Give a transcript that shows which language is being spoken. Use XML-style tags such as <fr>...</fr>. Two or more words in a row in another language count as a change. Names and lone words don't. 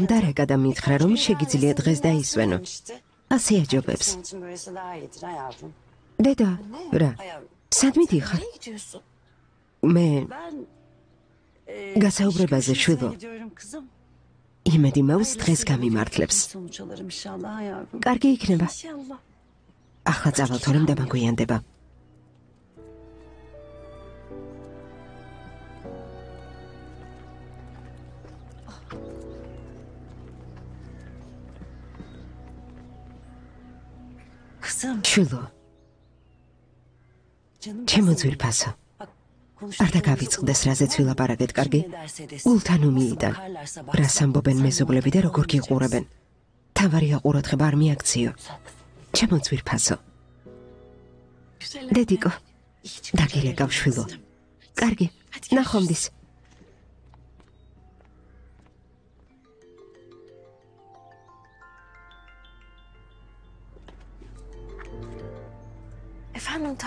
<ka>დარეკა და მითხრა, რომ შეგიძლია დღეს დაისვენო. ასე აჯობებს.</ka> <tr>Senin için böylesi daha iyidir hayatım.</tr> <ka>დედა, რა?</ka> <tr>Hayatım.</tr> <ka>სადმე დიხარ?</ka> <tr>Nereye gidiyorsun?</tr> <ka>მე</ka> <tr>Ben</tr> <ka>გასაუბრებაზე</ka> <tr>işe</tr> <ka>შვილო.</ka> <tr>gidiyorum kızım.</tr> <ka>იმედი მაქვს დღეს</ka> <tr>Hayırlısıyla</tr> <ka>გამიმართლებს.</ka> <tr>sonuç alırım inşallah hayatım.</tr> <ka>კარგი იქნება.</ka> <tr>İnşallah.</tr> <ka>ახლა წავალ თორემ დამაგვიანდება.</ka> <tr>Kızım.</tr> <ka>შვილო,</ka> <tr>Canım</tr> <ka>ჩემო</ka> <tr>kızım.</tr> <ka>ძვირფასო.</ka> <tr>Bak,</tr> <ka>არ</ka> <tr>konuştuklarımızı</tr> <ka>დაგავიწყდეს, რაზეც</ka> <tr>unutma.</tr> <ka>ვილაპარაკეთ, კარგი?</ka> <tr>Kim ne derse desin.</tr> <ka>გულთან</ka> <tr>Nasıl</tr> <ka>უმიიდან.</ka> <tr>bakarlarsa</tr> <ka>რას</ka> <tr>baksın.</tr> <ka>ამბობენ</ka> <tr>Sen</tr> <ka>მეზობლები და</ka> <tr>muhatap</tr> <ka>როგორ გიყურებენ. თავარია ყურადღება არ მიაქციო. ჩემო ძვირფასო.</ka> <tr>Güzel.</tr> <ka>დედიკო,</ka> <tr>İyi</tr> <ka>დაგირეკავ შვილო. კარგი, ნახვამდის.</ka> <tr>Efendim Tarık.</tr>